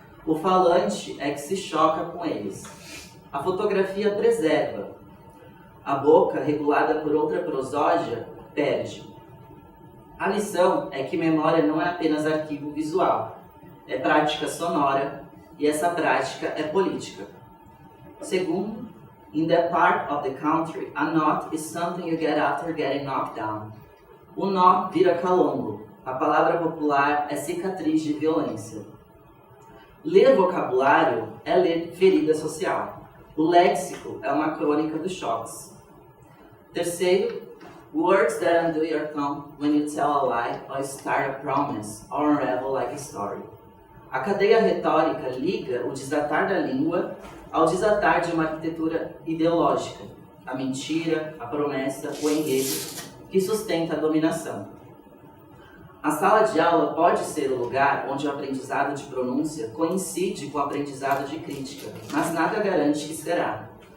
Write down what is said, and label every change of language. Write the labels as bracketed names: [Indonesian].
[Portuguese] O falante é que se choca com eles. A fotografia preserva. A boca, regulada por outra prosódia, perde. A lição é que memória não é apenas arquivo visual. É prática sonora e essa prática é política. Segundo, [English] in that part of the country, a knot is something you get after getting knocked down. [Portuguese] O nó vira calombo. A palavra popular é cicatriz de violência. Ler vocabulário é ler ferida social. O léxico é uma crônica dos choques. Terceiro, [English] words that undo your tongue when you tell a lie or start a promise or unravel like a story. [Portuguese] A cadeia retórica liga o desatar da língua ao desatar de uma arquitetura ideológica, a mentira, a promessa, o enredo, que sustenta a dominação. A sala de aula pode ser o lugar onde o aprendizado de pronúncia coincide com o aprendizado de crítica, mas nada garante que será.